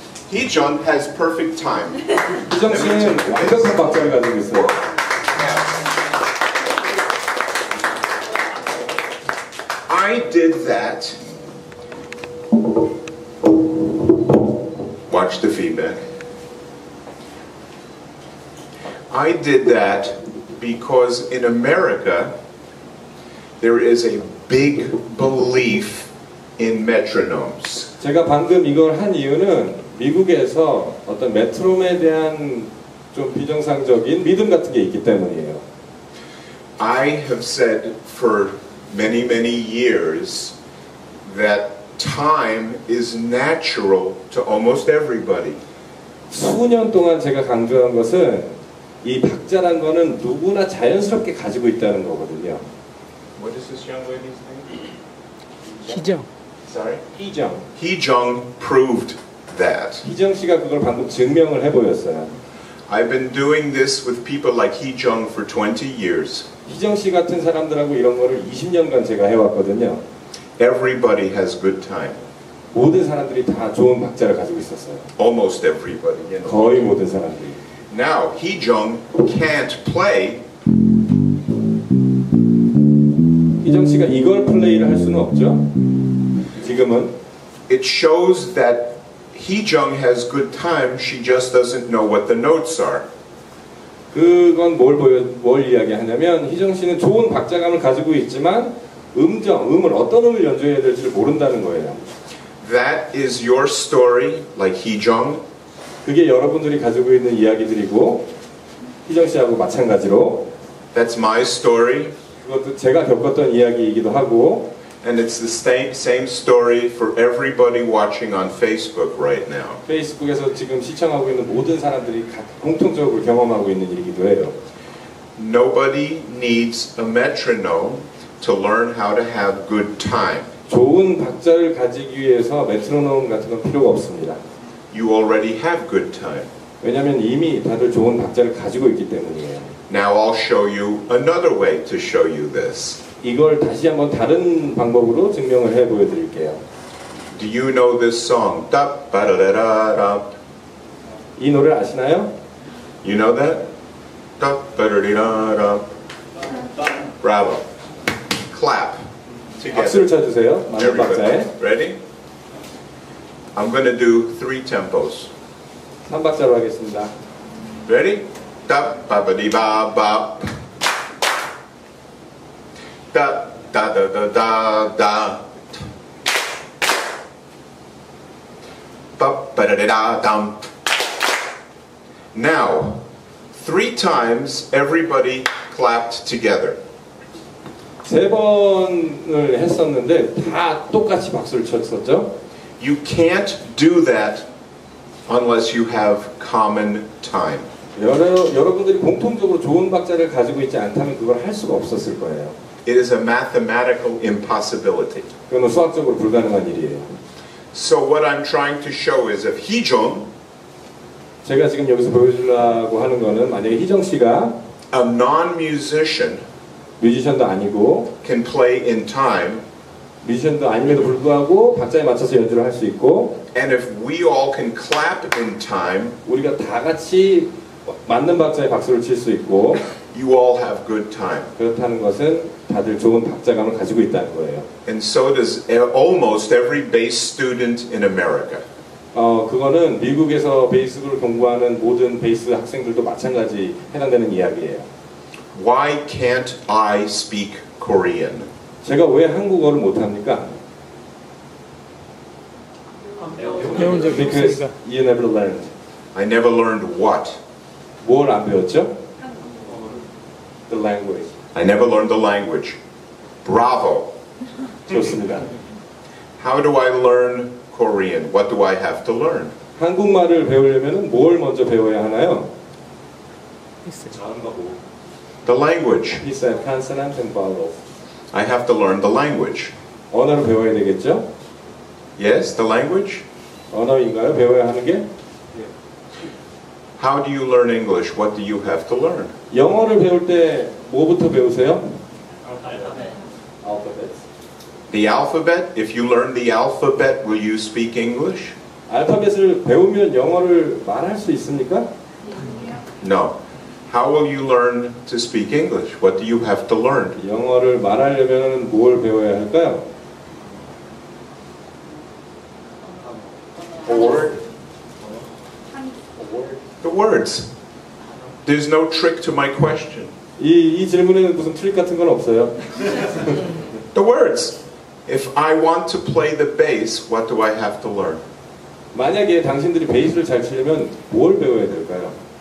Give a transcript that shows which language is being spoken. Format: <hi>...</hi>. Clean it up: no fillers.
<en>Hee-jung has perfect time.</en> <ko>희정 씨는 완벽한 박자를 가지고 있어요.</ko> <en>I did that. Watch the feedback. I did that because in America there is a big belief in metronomes.</en> <ko>제가 방금 이걸 한 이유는 미국에서 어떤 메트로놈에 대한 좀 비정상적인 믿음 같은 게 있기 때문이에요.</ko> <en>I have said for many years that time is natural to almost everybody.</en> <ko>수년 동안 제가 강조한 것은 이 박자란 거는 누구나 자연스럽게 가지고 있다는 거거든요.</ko> <en>What is this young lady's name?</en> <ko>희정.</ko> <en>Sorry?</en> <ko>희정.</ko> <en>Hee-jung proved that.</en> <ko>희정 씨가 그걸 방금 증명을 해보였어요.</ko> <en>I've been doing this with people like Hee-jung for 20 years.</en> <ko>희정 씨 같은 사람들하고 이런 거를 20년간 제가 해왔거든요.</ko> <en>Everybody has good time.</en> <ko>모든 사람들이 다 좋은 박자를 가지고 있었어요.</ko> <en>Almost everybody. You know.</en> <ko>거의 모든 사람들이.</ko> <en>Now, Hee-jung can't play.</en> <ko>희정 씨가 이걸 플레이를 할 수는 없죠. 지금은</ko> <en>It shows that Hee-jung has good time. She just doesn't know what the notes are.</en> <ko>그건 뭘 이야기하냐면 희정 씨는 좋은 박자감을 가지고 있지만 음을 어떤 음을 연주해야 될지를 모른다는 거예요.</ko> <en>That is your story, like Hee-jung.</en> <ko>그게 여러분들이 가지고 있는 이야기들이고 희정 씨하고 마찬가지로</ko> <en>That's my story.</en> <ko>그것도 제가 겪었던 이야기이기도 하고</ko> <en>And it's the same story for everybody watching on Facebook right now.</en> <ko>페이스북에서 지금 시청하고 있는 모든 사람들이 공통적으로 경험하고 있는 일이기도 해요.</ko> <en>Nobody needs a metronome to learn how to have good time.</en> <ko>좋은 박자를 가지기 위해서 메트로놈 같은 건 필요가 없습니다.</ko> <en>You already have good time.</en> <ko>왜냐하면 이미 다들 좋은 박자를 가지고 있기 때문이에요.</ko> <en>Now I'll show you another way to show you this.</en> <ko>이걸 다시 한번 다른 방법으로 증명을 해 보여드릴게요.</ko> <en>Do you know this song? Da ba da da da da.</en> <ko>이 노래 아시나요?</ko> <en>You know that? Da ba da da da. Bravo. Clap.</en> <ko>박수를</ko> <en>Together.</en> <ko>쳐주세요. 맞는 박자에.</ko> <en>Everybody. Ready? I'm going to do 3 tempos.</en> <ko>3박자로 하겠습니다. Ready? Da ba ba dee ba ba. Da da da da da da. Ba ba da da da dum.</ko> <en>Now, 3 times everybody clapped together.</en> <ko>3번을 했었는데 다 똑같이 박수를 쳤었죠.</ko> <en>You can't do that unless you have common time.</en> <ko>여러분들이 공통적으로 좋은 박자를 가지고 있지 않다면 그걸 할 수가 없었을 거예요.</ko> <en>It is a mathematical impossibility.</en> <ko>그건 수학적으로 불가능한 일이에요.</ko> <en>So what I'm trying to show is if Hee-jung,</en> <ko>제가 지금 여기서 보여주려고 하는 거는 만약에 희정 씨가</ko> <en>a non-musician,</en> <ko>뮤지션도 아니고</ko> <en>can play in time,</en> <ko>뮤지션도 아님에도 불구하고 박자에 맞춰서 연주를 할 수 있고</ko> <en>and if we all can clap in time,</en> <ko>우리가 다 같이 맞는 박자에 박수를 칠 수 있고</ko> <en>you all have good time.</en> <ko>그렇다는 것은 다들 좋은 박자감을 가지고 있다는 거예요.</ko> <en>And so does almost every bass student in America.</en> <ko>그거는 미국에서 베이스를 공부하는 모든 베이스 학생들도 마찬가지 해당되는 이야기예요.</ko> <en>Why can't I speak Korean?</en> <ko>제가 왜 한국어를 못합니까? 배운 적이</ko> <en>Because</en> <ko>없으니까.</ko> <en>you never learned. I never learned what?</en> <ko>뭘 안 배웠죠?</ko> <en>The language. I never learned the language. Bravo.</en> <ko>좋습니다.</ko> <en>How do I learn Korean? What do I have to learn?</en> <ko>한국말을 배우려면 뭘 먼저 배워야 하나요?</ko> <en>The language. He said consonant and vowels. I have to learn the language.</en> <ko>언어를 배워야 되겠죠?</ko> <en>Yes, the language?</en> <ko>언어인가요? 배워야 하는 게?</ko> <en>How do you learn English? What do you have to learn?</en> <ko>영어를 배울 때 뭐부터 배우세요?</ko> <en>Alphabets. The alphabet? If you learn the alphabet, will you speak English?</en> <ko>알파벳을 배우면 영어를 말할 수 있습니까?</ko> <en>No. How will you learn to speak English? What do you have to learn?</en> <ko>영어를 말하려면 뭘 배워야 할까요?</ko> <en>The words. There's no trick to my question.</en> <ko>이 질문에는 무슨 트릭 같은 건 없어요.</ko> <en>The words. If I want to play the bass, what do I have to learn?</en> <ko>만약에 당신들이 베이스를 잘 치려면 뭘 배워야 될까요?</ko>